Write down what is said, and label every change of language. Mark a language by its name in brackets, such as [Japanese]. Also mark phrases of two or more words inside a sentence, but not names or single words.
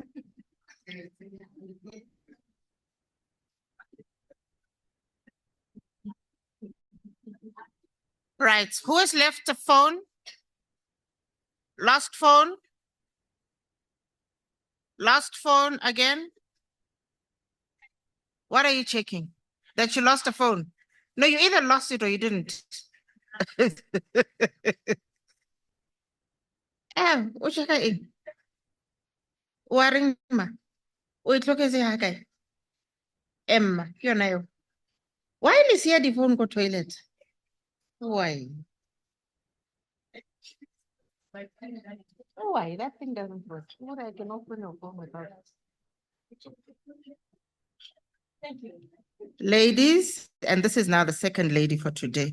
[English] Right. Who has left the phone? Lost phone? Lost phone again? What are you checking? That you lost a phone? No, you either lost it or you didn't. [Tswana] Ucheka eng? Wa reng ma? O itlhoketse ha kae? Emma, ke yona eo. [English] Why is here the phone go toilet? Why? Why? That thing doesn't work. What I can open your phone without. Thank you. Ladies, and this is now the second lady for today.